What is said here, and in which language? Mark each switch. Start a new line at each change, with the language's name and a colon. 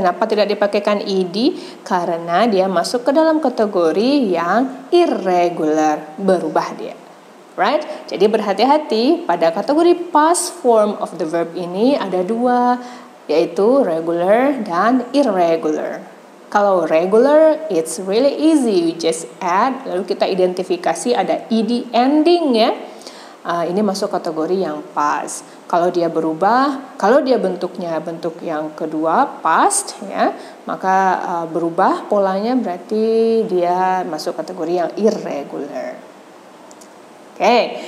Indonesian: Kenapa tidak dipakaikan ed? Karena dia masuk ke dalam kategori yang irregular, berubah dia. Right? Jadi berhati-hati pada kategori
English: past form of the verb
Indonesian: ini ada dua, yaitu regular dan irregular. Kalau regular,
English: it's really easy. We just add,
Indonesian: lalu kita identifikasi ada ed ending ya. Ini masuk kategori yang past. Kalau dia berubah, kalau dia bentuknya bentuk yang kedua past ya, maka berubah polanya berarti dia masuk kategori yang irregular. Oke.